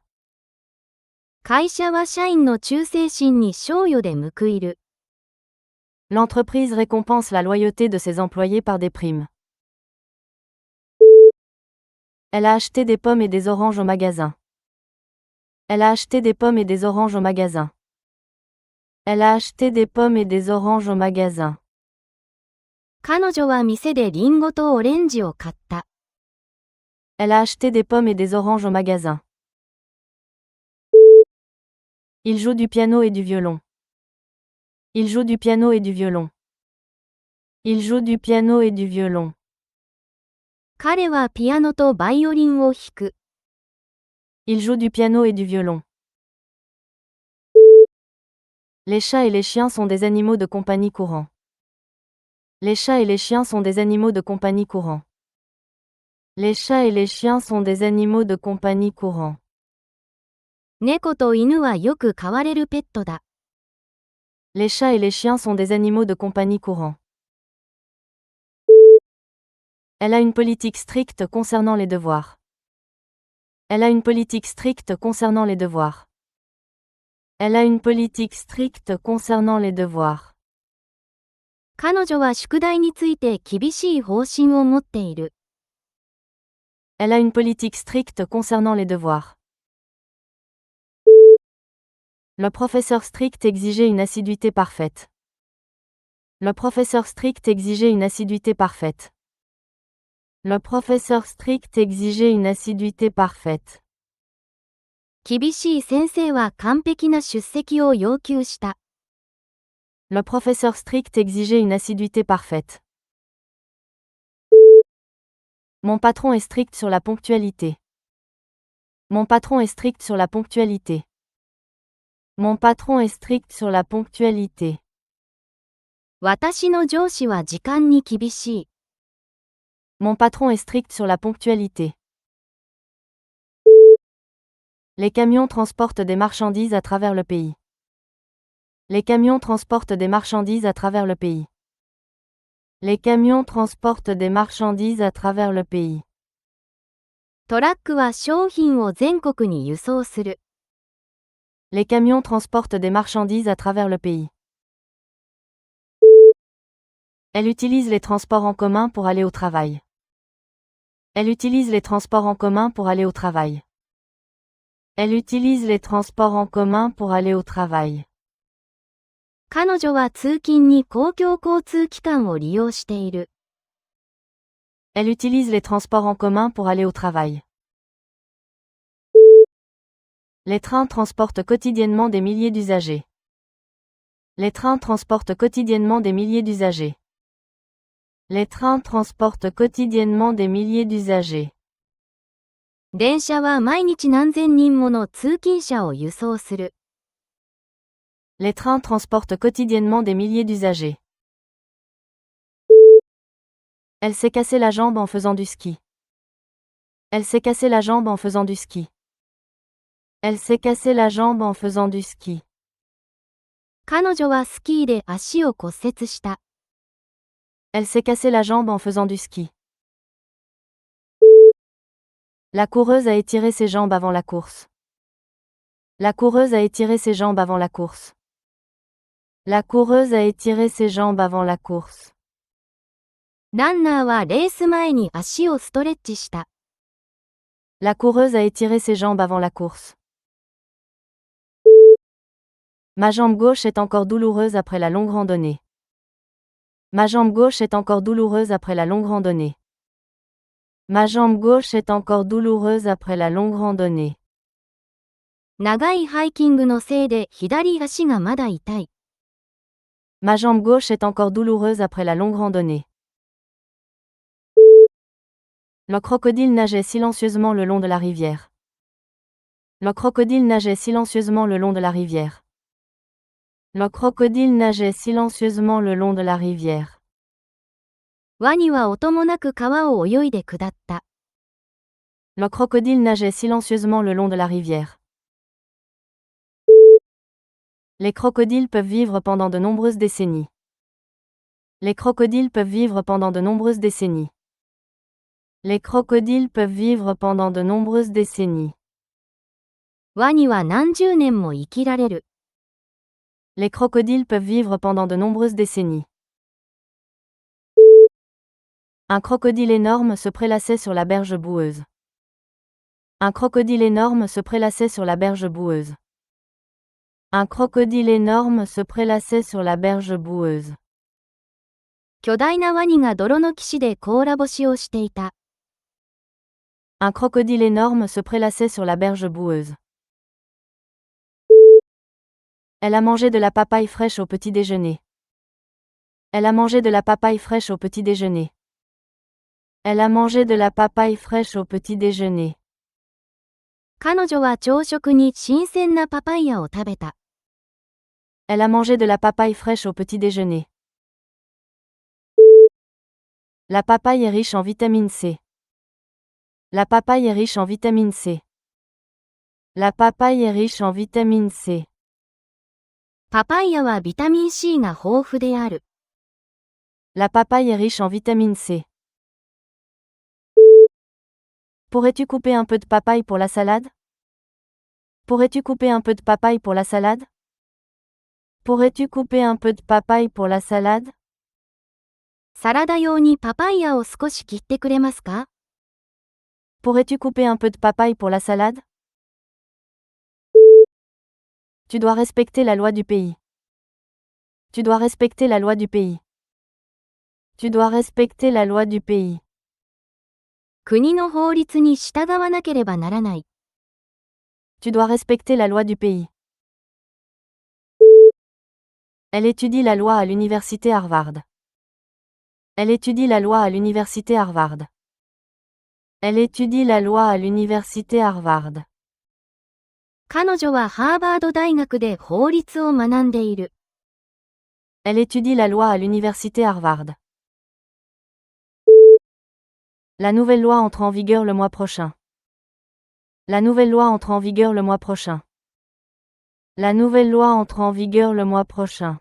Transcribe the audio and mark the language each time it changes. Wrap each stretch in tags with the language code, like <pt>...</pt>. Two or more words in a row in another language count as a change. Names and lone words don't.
<ja>会社は社員の忠誠心に賞与で報いる。</ja> <fr>L'entreprise récompense la loyauté de ses employés par des primes. Elle a acheté des pommes et des oranges au magasin. Elle a acheté des pommes et des oranges au magasin. Elle a acheté des pommes et des oranges au magasin.</fr> <ja>彼女は店でリンゴとオレンジを買った。</ja> <fr>Elle a acheté des pommes et des oranges au magasin. Il joue du piano et du violon. Il joue du piano et du violon. Il joue du piano et du violon.</fr> <ja>彼はピアノとバイオリンを弾く。</ja> <fr>Il joue du piano et du violon. Les chats et les chiens sont des animaux de compagnie courants. Les chats et les chiens sont des animaux de compagnie courants. Les chats et les chiens sont des animaux de compagnie courants.</fr> <ja>猫と犬はよく飼われるペットだ。</ja> <fr>Les chats et les chiens sont des animaux de compagnie courants. Elle a une politique stricte concernant les devoirs. Elle a une politique stricte concernant les devoirs. Elle a une politique stricte concernant les devoirs.</fr> <ja>彼女は宿題について厳しい方針を持っている。</ja> <fr>Elle a une politique stricte concernant les devoirs. Le professeur strict exigeait une assiduité parfaite. Le professeur strict exigeait une assiduité parfaite. Le professeur strict exigeait une assiduité parfaite.</fr> <ja>厳しい先生は完璧な出席を要求した。</ja> <fr>Le professeur strict exigeait une assiduité parfaite. Mon patron est strict sur la ponctualité. Mon patron est strict sur la ponctualité. Mon patron est strict sur la ponctualité.</fr> <ja>私の上司は時間に厳しい。</ja> <fr>Mon patron est strict sur la ponctualité. Les camions transportent des marchandises à travers le pays. Les camions transportent des marchandises à travers le pays. Les camions transportent des marchandises à travers le pays.</fr> <ja>トラックは商品を全国に輸送する。</ja> <fr>Les camions transportent des marchandises à travers le pays. Elle utilise les transports en commun pour aller au travail. Elle utilise les transports en commun pour aller au travail. Elle utilise les transports en commun pour aller au travail.</fr> <ja>彼女は通勤に公共交通機関を利用している。</ja> <fr>Elle utilise les transports en commun pour aller au travail. Les trains transportent quotidiennement des milliers d'usagers. Les trains transportent quotidiennement des milliers d'usagers. Les trains transportent quotidiennement des milliers d'usagers.</fr> <ja>電車は毎日何千人もの通勤者を輸送する。</ja> <fr>Les trains transportent quotidiennement des milliers d'usagers. Elle s'est cassé la jambe en faisant du ski. Elle s'est cassé la jambe en faisant du ski. Elle s'est cassé la jambe en faisant du ski.</fr> <ja>彼女はスキーで足を骨折した。</ja> <fr>Elle s'est cassé la jambe en faisant du ski. La coureuse a étiré ses jambes avant la course. La coureuse a étiré ses jambes avant la course. La coureuse a étiré ses jambes avant la course.</fr> <ja>ランナーはレース前に足をストレッチした。</ja> <fr>La coureuse a étiré ses jambes avant la course. Ma jambe gauche est encore douloureuse après la longue randonnée. Ma jambe gauche est encore douloureuse après la longue randonnée. Ma jambe gauche est encore douloureuse après la longue randonnée.</fr> <ja>長いハイキングのせいで左足がまだ痛い。</ja> <fr>Ma jambe gauche est encore douloureuse après la longue randonnée. Le crocodile nageait silencieusement le long de la rivière. Le crocodile nageait silencieusement le long de la rivière. Le crocodile nageait silencieusement le long de la rivière.</fr> <ja>ワニは音もなく川を泳いで下った。</ja> <fr>Le crocodile nageait silencieusement le long de la rivière. Les crocodiles peuvent vivre pendant de nombreuses décennies. Les crocodiles peuvent vivre pendant de nombreuses décennies. Les crocodiles peuvent vivre pendant de nombreuses décennies.</fr> <ja>ワニは何十年も生きられる。</ja> <fr>Les crocodiles peuvent vivre pendant de nombreuses décennies. Un crocodile énorme se prélassait sur la berge boueuse. Un crocodile énorme se prélassait sur la berge boueuse. Un crocodile énorme se prélassait sur la berge boueuse.</fr> <ja>巨大なワニが泥の岸で甲羅干しをしていた。</ja> <fr>Un crocodile énorme se prélassait sur la berge boueuse. Elle a mangé de la papaye fraîche au petit déjeuner. Elle a mangé de la papaye fraîche au petit déjeuner. Elle a mangé de la papaye fraîche au petit déjeuner.</fr> <ja>彼女は朝食に新鮮なパパイヤを食べた。</ja> <fr>Elle a mangé de la papaye fraîche au petit déjeuner. La papaye est riche en vitamine C. La papaye est riche en vitamine C. La papaye est riche en vitamine C.</fr> <ja>パパイヤはビタミン C が豊富である。</ja> <fr>La papaye est riche en vitamine C. Pourrais-tu couper un peu de papaye pour la salade? Pourrais-tu couper un peu de papaye pour la salade? Pourrais-tu couper un peu de papaye pour la salade?</fr> <ja>サラダ用にパパイヤを少し切ってくれますか？</ja> <fr>Pourrais-tu couper un peu de papaye pour la salade? Tu dois respecter la loi du pays. Tu dois respecter la loi du pays. Tu dois respecter la loi du pays.</fr> <ja>国の法律に従わなければならない。</ja> <fr>Tu dois respecter la loi du pays. Elle étudie la loi à l'université Harvard. Elle étudie la loi à l'université Harvard. Elle étudie la loi à l'université Harvard.</fr> <ja>彼女はハーバード大学で法律を学んでいる。</ja> <fr>Elle étudie la loi à l'université Harvard. La nouvelle loi entre en vigueur le mois prochain. La nouvelle loi entre en vigueur le mois prochain. La nouvelle loi entre en vigueur le mois prochain.</fr>